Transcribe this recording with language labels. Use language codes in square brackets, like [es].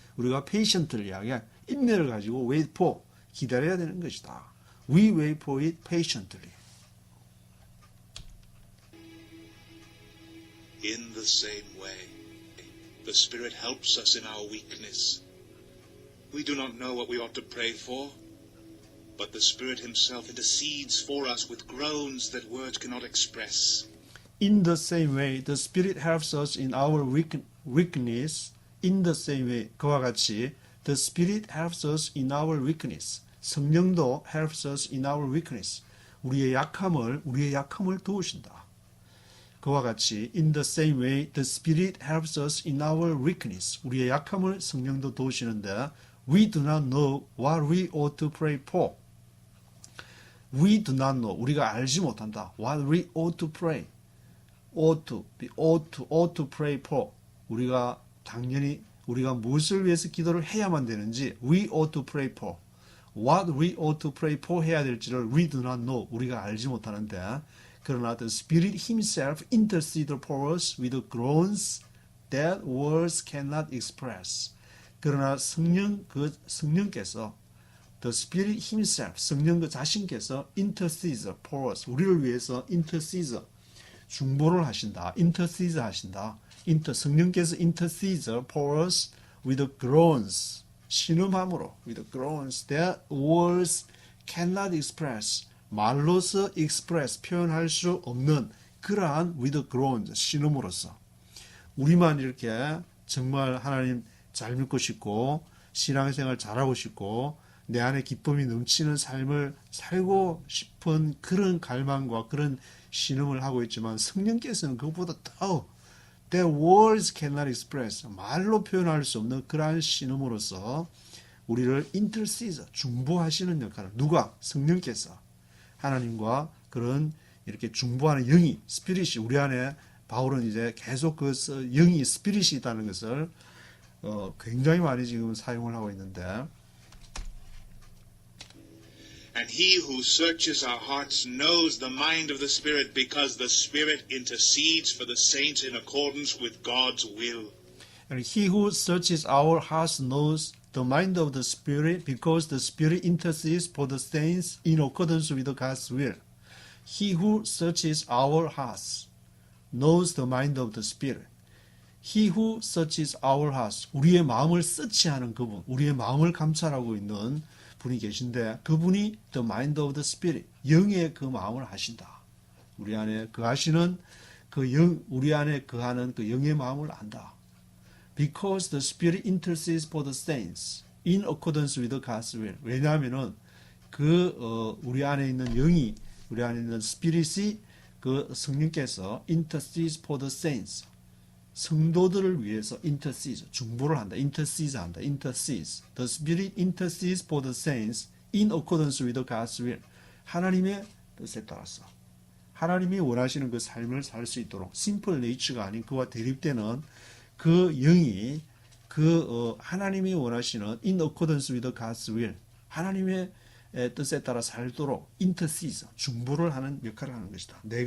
[ko] 우리가 patiently하게 인내를 가지고 [en] wait for, [ko] 기다려야 되는 것이다. [en] We wait for it patiently. In the same way, the Spirit helps us in our weakness. We do not know what we ought to pray for, but the Spirit himself intercedes for us with groans that words cannot express. In the same way, the Spirit helps us in our weakness. In the same way, [ko] 그와 같이 [en] the Spirit helps us in our weakness. [ko] 성령도 [en] helps us in our weakness. [ko] 우리의 약함을 도우신다. 그와 같이 [en] in the same way, the Spirit helps us in our weakness. [ko] 우리의 약함을 성령도 도우시는데 [en] we do not know what we ought to pray for. We do not know. [ko] 우리가 알지 못한다. [en] What we ought to pray. ought to pray for. [ko] 우리가 당연히 우리가 무엇을 위해서 기도를 해야만 되는지 [en] we ought to pray for. What we ought to pray for [ko] 해야 될지를 [en] we do not know. [ko] 우리가 알지 못하는데 그러나 [en] the Spirit himself intercedes for us with groans that words cannot express. [ko] 그러나 성령께서 [en] the Spirit himself, [ko] 성령 그 자신께서 [en] intercedes for us, [ko] 우리를 위해서 intercedes, 중보를 하신다, intercedes 하신다. 성령께서 [en] intercedes for us with groans, [ko] 신음함으로, [en] with groans that words cannot express, [ko] 말로서 [en] express, [ko] 표현할 수 없는 그러한 [en] with groans, [ko] 신음으로써. 우리만 이렇게 정말 하나님 잘 믿고 싶고 신앙생활 잘하고 싶고 내 안에 기쁨이 넘치는 삶을 살고 싶은 그런 갈망과 그런 신음을 하고 있지만 성령께서는 그것보다 더 [en] that words cannot express, [ko] 말로 표현할 수 없는 그러한 신음으로써 우리를 intercede, 중보하시는 역할을 누가? 성령께서 하나님과 그런 이렇게 중보하는 영이 스피릿이 우리 안에 바울은 이제 계속 그 영이 스피릿이 있다는 것을 굉장히 많이 지금 사용을 하고 있는데 [en] And And he who searches our hearts knows the mind of the Spirit, because the Spirit intercedes for the saints in accordance with God's will. And he who searches our hearts knows the mind of the Spirit, because the Spirit intercedes for the saints in accordance with God's will. He who searches our hearts knows the mind of the Spirit. He who searches our hearts, [ko] 우리의 마음을 서치하는 그분, 우리의 마음을 감찰하고 있는 분이 계신데, 그분이 [en] the mind of the Spirit, [ko] 영의 그 마음을 하신다. 우리 안에 거하시는 그 영, 우리 안에 거하는 그 영의 마음을 안다. [en] Because the Spirit intercedes for the saints in accordance with God's will. [ko] 왜냐하면은 우리 안에 있는 영이, 우리 안에 있는 스피릿이 그 성령께서 [en] intercedes for the saints, [ko] 성도들을 위해서 intercedes, 중보를 한다. intercedes 한다. [en] intercedes. The Spirit intercedes for the saints in accordance with God's will. [ko] 하나님의 뜻에 따라서 하나님이 원하시는 그 삶을 살 수 있도록 simple nature가 아닌 그와 대립되는 그 영이 하나님이 원하시는 [en] in accordance with God's will, [ko] 하나님의 뜻에 따라 살도록 intercedes, 중보를 하는 역할을 하는 것이다.